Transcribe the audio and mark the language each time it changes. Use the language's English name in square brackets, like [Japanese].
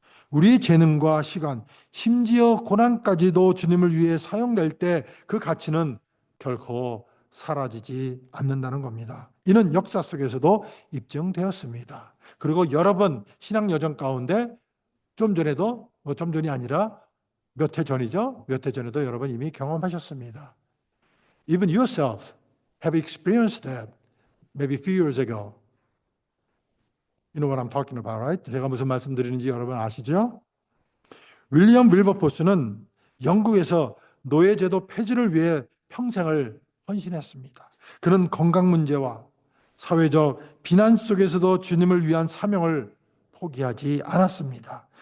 [Korean] 우리의 재능과 시간, 심지어 고난까지도 주님을 위해 사용될 때 그 가치는 결코 사라지지 않는다는 겁니다. 이는 역사 속에서도 입증되었습니다. 그리고 여러 번 신앙 여정 가운데 좀 전에도 좀 전이 아니라 몇 해 전이죠. 몇 해 전에도 여러분 이미 경험하셨습니다. [English] Even yourself have experienced that maybe a few years ago. You know what I'm talking about, right? [Korean] 제가 무슨 말씀드리는지 여러분 아시죠? 윌리엄 윌버포스는 영국에서 노예제도 폐지를 위해 평생을 헌신했습니다. 그는 건강 문제와 사회적 비난 속에서도 주님을 위한 사명을 포기하지 않았습니다.